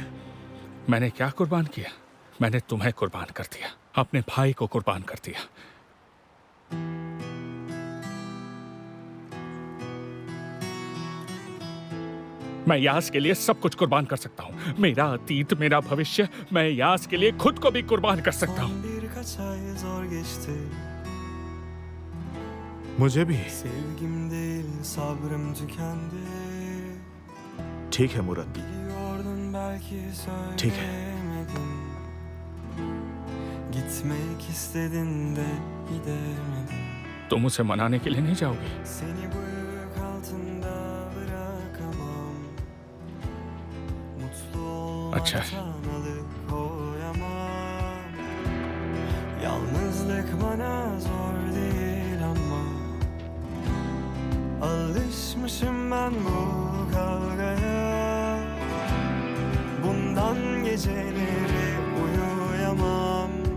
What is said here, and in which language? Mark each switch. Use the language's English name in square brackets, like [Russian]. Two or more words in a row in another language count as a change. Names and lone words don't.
[Hindi] मैंने क्या कुर्बान किया? मैंने तुम्हें कुर्बान कर दिया, अपने भाई को कुर्बान कर दिया। मैं यास के लिए सब कुछ कुर्बान कर सकता हूँ। मेरा अतीत, मेरा भविष्य, मैं यास के लिए खुद को भी कुर्बान कर सकता हूँ। [Turkish] Birkaç ay zor geçti. [Hindi] मुझे भी। [Turkish] Sevgim değil sabrım tükendi. [Hindi] ठीक है मुरत, [Turkish] Biliyordun belki [Hindi] ठीक है। [Turkish] söylemedin. Gitmek istedin de gidemedin. [Hindi] तुम उसे मनाने के लिए नहीं जाओगी? [Turkish] Seni bu yük altında bırakamam. Mutlu [Hindi] अच्छा है। [Turkish] olmaktan alıkoyamam. Yalnızlık bana zor değil ama alışmışım ben bu kavgaya. Bundan geceleri uyuyamam.